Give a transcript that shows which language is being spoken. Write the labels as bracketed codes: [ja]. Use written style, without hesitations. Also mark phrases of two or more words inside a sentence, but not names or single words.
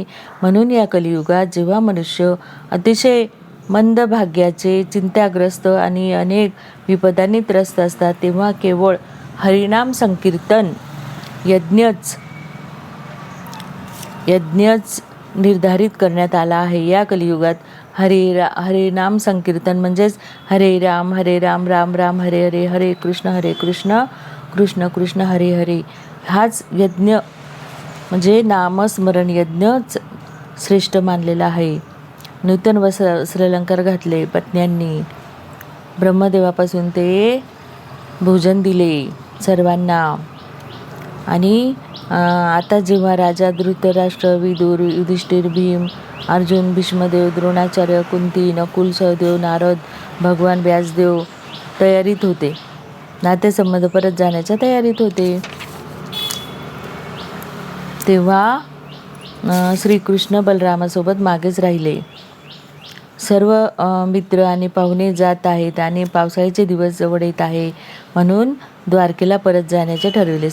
[mr] म्हणून या कलियुगात जेव्हा मनुष्य अतिशय मंद भाग्याचे, चिंताग्रस्त आणि अनेक विपदांनी त्रस्त असतात, तेव्हा केवळ हरिनाम संकीर्तन यज्ञच निर्धारित करण्यात आला आहे. या कलियुगात हरिनाम संकीर्तन म्हणजेच हरे राम राम राम हरे हरे, हरे कृष्ण कृष्ण कृष्ण हरे हरे, हाच यज्ञ म्हणजे नामस्मरण यज्ञच श्रेष्ठ मानलेला आहे. नूतन वस्त्रालंकार घातले पत्न्यांनी, ब्रह्मदेवापासून ते भोजन दिले सर्वांना. आणि आता जेव्हा राजा धृतराष्ट्र, विदुर, युधिष्ठिर, भीम, अर्जुन, भीष्मदेव, द्रोणाचार्य, कुंती, नकुल, सहदेव, नारद, भगवान व्यासदेव तयारीत होते, नातेसंबंध परत जाण्याच्या तयारीत होते, तेव्हा श्रीकृष्ण बलरामासोबत मागेच राहिले. सर्व मित्र आणि पाहुणे जात आहेत आणि पावसाळ्याचे दिवस जवळ येत आहे, म्हणून द्वारकेला परत जाण्याचे ठरविले.